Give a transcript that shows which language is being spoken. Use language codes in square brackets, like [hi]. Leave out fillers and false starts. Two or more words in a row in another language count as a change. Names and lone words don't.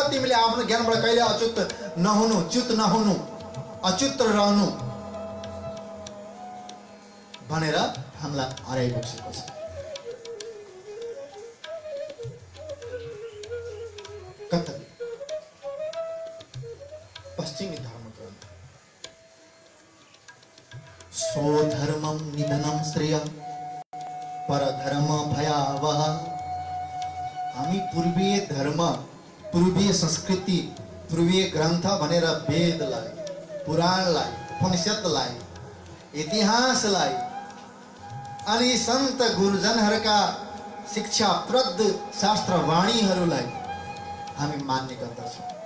[ne] तिमीले आफ्नो ज्ञानबाट कहिले अच्युत नहुनु, च्युत नहुनु, अच्युत रहनु भनेर हामीलाई हराइबसेको छ। कतवी पश्चिमी धर्मग्रन्थ। [sa] स्वधर्मं निधनं श्रेय परधर्म भयावह। [ne] हामी पूर्वीय धर्म, पूर्वीय संस्कृति, पूर्वीय ग्रन्थ भनेर वेदलाई, पुराणलाई, उपनिषदलाई, इतिहासलाई अनि सन्त गुरुजनहरूका शिक्षाप्रद शास्त्रवाणीहरूलाई हामी मान्ने गर्दछौँ।